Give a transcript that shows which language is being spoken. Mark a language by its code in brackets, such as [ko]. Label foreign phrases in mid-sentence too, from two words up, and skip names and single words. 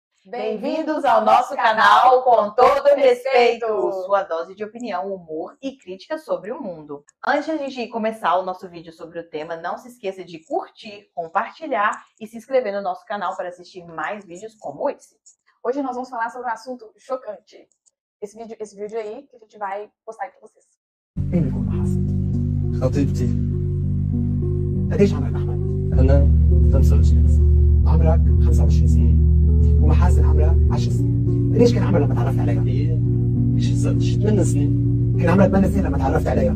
[pt] Bem-vindos ao nosso canal Com Todo Respeito, sua dose de opinião, humor e críticas sobre o mundo. Antes de a gente começar o nosso vídeo sobre o tema, não se esqueça de curtir, compartilhar e se inscrever no nosso canal para assistir mais vídeos como esse. Hoje nós vamos falar sobre um assunto chocante. Esse vídeo aí que a gente vai postar aí para vocês. [ar] مين بيكون محاسن؟ خطيبتي. قديش عمرك أحمد؟ أنا 25 سنة. عمرك 25 سنة ومحاسن عمرها 10 سنين. قديش كان عمرك لما تعرفت عليها؟ هي شي 8 سنين. كان عمرك 8 سنين لما تعرفت عليها.